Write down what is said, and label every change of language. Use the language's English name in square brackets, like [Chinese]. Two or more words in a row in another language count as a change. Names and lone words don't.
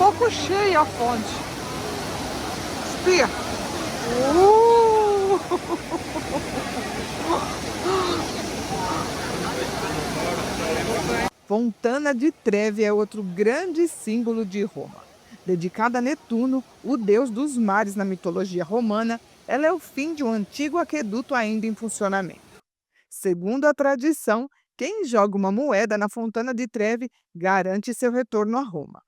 [Portuguese] cheia a fonte. Espia. Fontana di Trevi é outro grande símbolo de Roma. Dedicada a Netuno, o deus dos mares na mitologia romana, ela é o fim de um antigo aqueduto ainda em funcionamento. Segundo a tradição, quem joga uma moeda na Fontana di Trevi garante seu retorno a Roma.